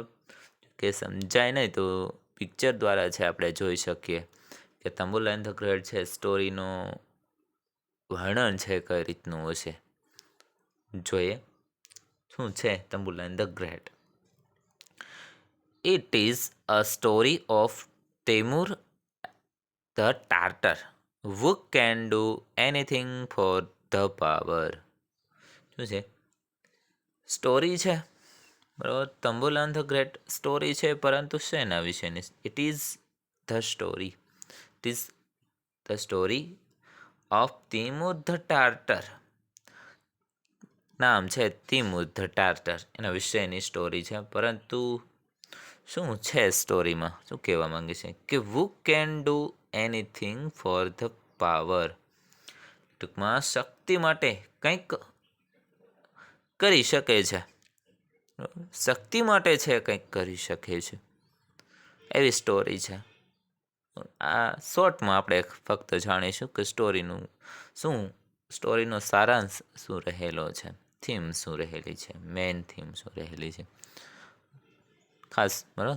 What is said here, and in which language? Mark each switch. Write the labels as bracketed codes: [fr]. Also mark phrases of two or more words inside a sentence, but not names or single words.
[gu] કે સમજાય નહીં તો પિક્ચર દ્વારા છે આપણે જોઈ શકીએ કે તંબુલાઇન ધ ગ્રેટ છે સ્ટોરીનું વર્ણન છે કઈ રીતનું હશે. જોઈએ શું છે તંબુલાઇન ધ ગ્રેટ. [en] it is a story of Timur the Tartar who can do anything for the power. [gu] શું છે? સ્ટોરી છે, બરાબર. તંબુલાન ધ ગ્રેટ સ્ટોરી છે, પરંતુ શેના વિશેની? [en] it is the story, it is the story of Timur the Tartar. [gu] નામ છે તૈમૂર ધ ટાર્ટર, એના વિશેની સ્ટોરી છે, પરંતુ શું છે સ્ટોરીમાં, શું કહેવા માંગે છે કે [en] who can do anything for the power, [gu] ટૂંકમાં શક્તિ માટે કંઈક કરી શકે છે, શક્તિ માટે છે કંઈક કરી શકે છે, એવી સ્ટોરી છે. આ શોર્ટમાં આપણે ફક્ત જાણીશું કે સ્ટોરીનું શું, સ્ટોરીનો સારાંશ શું રહેલો છે, થીમ શું રહેલી છે, મેઇન થીમ શું રહેલી છે, ખાસ બરાબર.